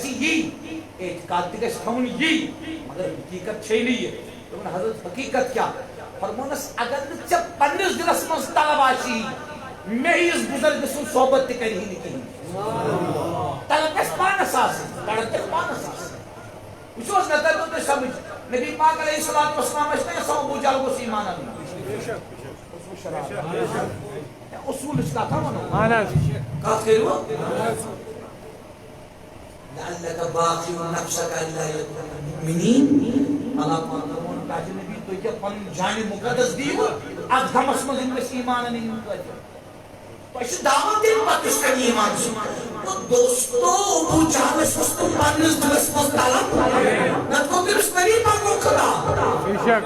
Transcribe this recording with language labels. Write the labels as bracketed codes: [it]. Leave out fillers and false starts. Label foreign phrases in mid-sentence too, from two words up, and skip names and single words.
[ks] یی اعتقاد تہِ گژھِ تھاوُن یی مگر حقیقت چھے نہٕ یہِ دوٚپُن حضرت حقیقت کیٛاہ فرمونس اگر نہٕ ژےٚ پننِس دلس منٛز طلب آسی مےٚ ہِوِس بُزرگہٕ سُنٛد صحبت تہِ کرِہی نہٕ کِہیٖنۍ طلب گژھِ پانس آسٕنۍ طلب گژھِ پانس آسٕنۍ وٕچھو حظ مےٚ ترنو تۄہہِ سمجھ نبی پاک [ar] علیہ الصلوۃ والسلام [ks] ٲسۍ نا یژھان ابوٗ جہل گوٚژھ ایٖمان اَنُن اصوٗلٕچ کتھا ونو کتھ کٔرِو [ar] لعلك باقي نفسك الا يكون مؤمنين [ks] اللہ پاک ووٚن تاکہِ نبی تُہۍ کیٛاہ پنُن جانہِ مُقدس دِیِو اتھ غمس منٛز یِم گژھِ ایٖمان انٕنۍ یِم تۄہہِ چھُ دعوت دِنۍ پتہٕ کِتھ کٔنۍ ایٖمان تو دوستو ابوٗ جہلس اوس نہٕ پننِس دلس منٛز طلب نتہٕ گوٚو تٔمِس قریٖب پنُن خدا